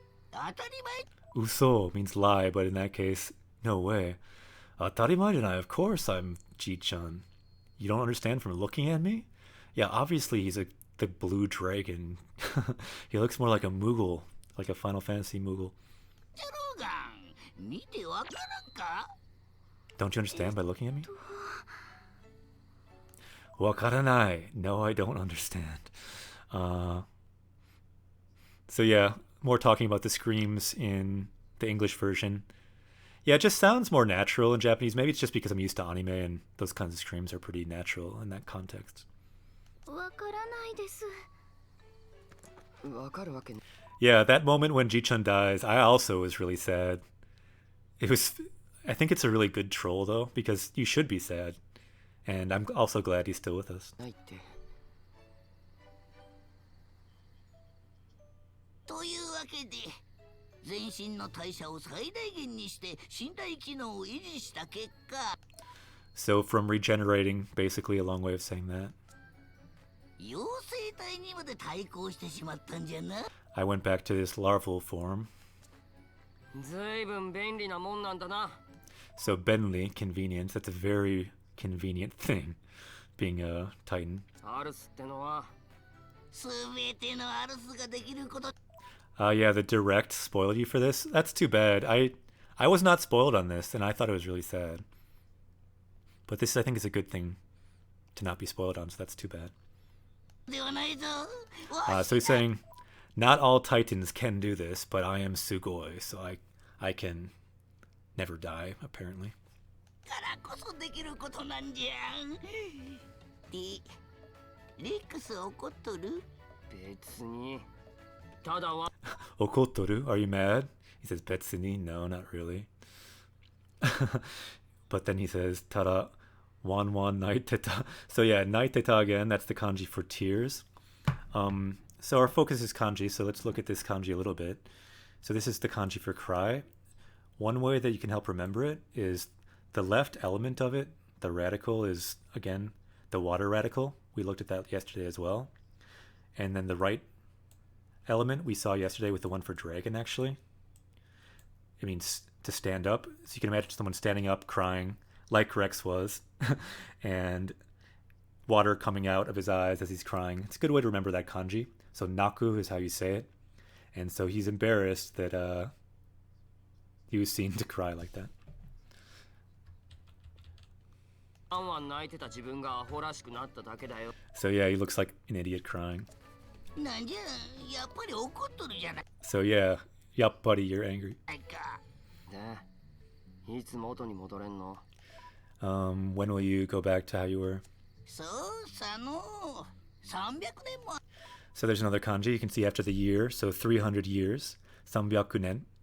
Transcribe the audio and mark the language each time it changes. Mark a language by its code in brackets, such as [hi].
[ja] 当たり前 [en] Uso means lie, but in that case, no way. [ja] Atarimai denai, [en] of course I'm Ji-chan. You don't understand from looking at me? Yeah, obviously he's the blue dragon. He looks more like a Moogle, like a Final Fantasy Moogle. [ja] ジャローガン見てわからんか [en] Don't you understand by looking at me? [ja] Wakaranai. [en] No, I don't understand. So yeah, more talking about the screams in the English version. Yeah, it just sounds more natural in Japanese. Maybe it's just because I'm used to anime and those kinds of screams are pretty natural in that context. [ja] わからないです。わかるわけ。 [en] Yeah, that moment when Ji-chan dies, I also was really sad. I think it's a really good troll though, because you should be sad. And I'm also glad he's still with us. [ja] ないって。というわけで全身の代謝を最大限にして身体機能を維持した結果 [en] So from regenerating, basically a long way of saying that. [ja] 妖精体にまで対抗してしまったんじゃな [en] I went back to this larval form. [ja] ずいぶん便利なもんなんだな。 [en] So Benly, convenience, that's a very convenient thing, being a Titan. [ja] アルスってのは。すべてのアルスができること [en] Yeah, the direct spoiled you for this. That's too bad. I was not spoiled on this, and I thought it was really sad. But this, I think, is a good thing to not be spoiled on, so that's too bad. [ja] ではないぞ [en] So he's saying, not all Titans can do this, but I am Sugoi, so I can never die, apparently. [ja] からこそできることなんじゃんでレックス怒っとる別に。ただは。 [en] Okotoru, are you mad? He says, Betsuni, no, not really. But then he says, [ja] Tada, wan naiteta. [en] So yeah, naiteta again, that's the kanji for tears. So our focus is kanji, so let's look at this kanji a little bit. So this is the kanji for cry. One way that you can help remember it is the left element of it, the radical, is, again, the water radical. We looked at that yesterday as well. And then the right element we saw yesterday with the one for dragon, actually. It means to stand up. So you can imagine someone standing up, crying, like Rex was, and water coming out of his eyes as he's crying. It's a good way to remember that kanji. So naku is how you say it. And so he's embarrassed that he was seen to cry like that. [ja] ワンワン泣いてた自分がアホらしくなっただけだよ。 [en] So yeah, he looks like an idiot crying. [ja] なんじゃやっぱり怒っとるじゃない [en] So yeah, yup, buddy, you're angry. [ja] かで、いつ元に戻れんの？ [en] When will you go back to how you were? [ja] そうさの300年も [en] So there's another kanji you can see after the year. So 300 years, 300nen.